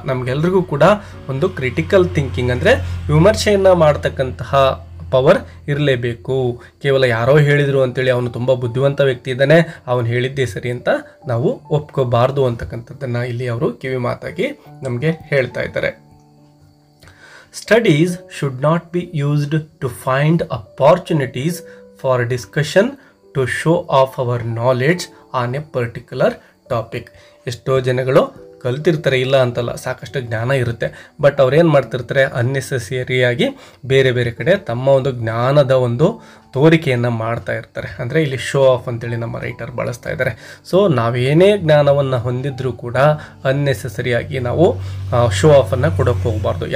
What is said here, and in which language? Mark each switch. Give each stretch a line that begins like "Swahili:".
Kannada: ನಮಗೆಲ್ರಿಗೂ ಕೂಡ ಒಂದು critical thinking ಅಂದರೆ ವಿಮರ್ಶೆಯನ್ನು ಮಾಡ್ತಕ್ಕಂತಹ ಪವರ್ ಇರಲೇಬೇಕು. ಕೇವಲ ಯಾರೋ ಹೇಳಿದರು ಅಂತೇಳಿ ಅವನು ತುಂಬ ಬುದ್ಧಿವಂತ ವ್ಯಕ್ತಿ ಇದ್ದಾನೆ, ಅವನು ಹೇಳಿದ್ದೇ ಸರಿ ಅಂತ ನಾವು ಒಪ್ಕೋಬಾರ್ದು ಅಂತಕ್ಕಂಥದ್ದನ್ನು ಇಲ್ಲಿ ಅವರು ಕಿವಿ ಮಾತಾಗಿ ನಮಗೆ ಹೇಳ್ತಾ ಇದ್ದಾರೆ.
English: Studies should not be used to find opportunities for discussion to show off our knowledge on a particular topic.
Kannada: ಎಷ್ಟೋ ಜನಗಳು ಕಲ್ತಿರ್ತಾರೆ, ಇಲ್ಲ ಅಂತಲ್ಲ, ಸಾಕಷ್ಟು ಜ್ಞಾನ ಇರುತ್ತೆ, ಬಟ್ ಅವ್ರೇನು ಮಾಡ್ತಿರ್ತಾರೆ, ಅನ್ನೆಸೆಸರಿಯಾಗಿ ಬೇರೆ ಬೇರೆ ಕಡೆ ತಮ್ಮ ಒಂದು ಜ್ಞಾನದ ಒಂದು ತೋರಿಕೆಯನ್ನು ಮಾಡ್ತಾ ಇರ್ತಾರೆ. ಅಂದರೆ ಇಲ್ಲಿ ಶೋ ಆಫ್ ಅಂತೇಳಿ ನಮ್ಮ ರೈಟರ್ ಬಳಸ್ತಾ ಇದ್ದಾರೆ. ಸೊ ನಾವೇನೇ ಜ್ಞಾನವನ್ನು ಹೊಂದಿದ್ರೂ ಕೂಡ ಅನ್ನೆಸೆಸರಿಯಾಗಿ ನಾವು ಶೋ ಆಫನ್ನು ಕೊಡೋಕ್ಕೆ ಹೋಗಬಾರ್ದು.